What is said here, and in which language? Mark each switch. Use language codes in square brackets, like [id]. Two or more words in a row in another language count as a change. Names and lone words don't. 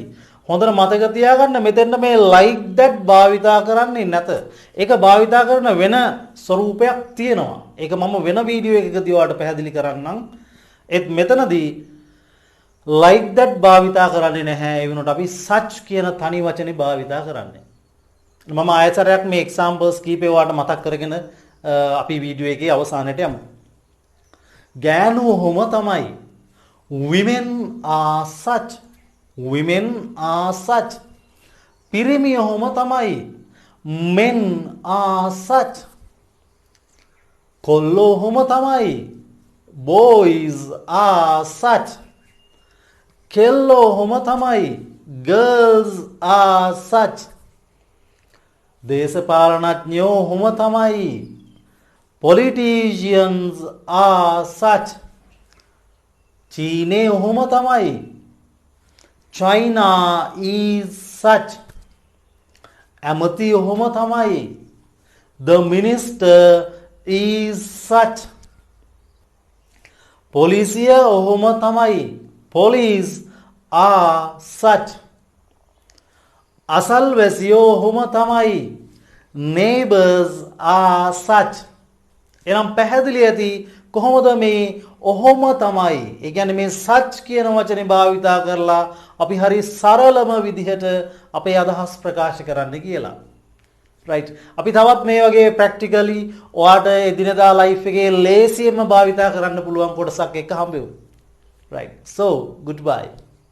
[si] හොඳට මතක තියාගන්න මෙතෙන්ට මේ [en] like that [si] භාවිතා කරන්නේ නැත. ඒක භාවිතා කරන වෙන ස්වරූපයක් තියෙනවා. ඒක මම වෙන වීඩියෝ එකකදී ඔයාලට පැහැදිලි කරන්නම්. ඒත් මෙතනදී [en] like that [si] භාවිතා කරන්නේ නැහැ. ඒ වෙනුවට අපි such කියන තනි වචනේ භාවිතා කරන්නේ. මම ආයතරයක් මේ examples කීපේ ඔයාලට මතක් කරගෙන අපි වීඩියෝ එකේ අවසානයට යමු. ගෑනු ඔහොම තමයි. [en] Women are such. Women are such. [si] පිරිමි ඔහොම තමයි. [en] Men are such. [si] කොල්ලෝ ඔහොම තමයි. [en] Boys are such. [si] කෙල්ලෝ ඔහොම තමයි. [en] Girls are such. [si] දේශපාලනඥයෝ ඔහොම තමයි. [en] Politicians are such. [si] චීනේ ඔහොම තමයි. [en] China is such. [si] ඇමති ඔහොම තමයි. [en] The minister is such. [si] පොලිසිය ඔහොම තමයි. [en] Police are such. [si] අසල්වැසියෝ ඔහොම තමයි. [en] Neighbors are such. [si] එනම් පැහැදිලි ඇති කොහොමද මේ ඔහොම තමයි. ඒ කියන්නේ මේ such කියන වචනේ භාවිතා කරලා අපි හරි සරලම විදිහට අපේ අදහස් ප්‍රකාශ කරන්න කියලා. right. අපි තවත් මේ වගේ practically ඔයාට එදිනදා life එකේ ලේසියෙන්ම භාවිතා කරන්න පුළුවන් කොටසක් එක්ක හම්බෙමු. right. [en] So goodbye.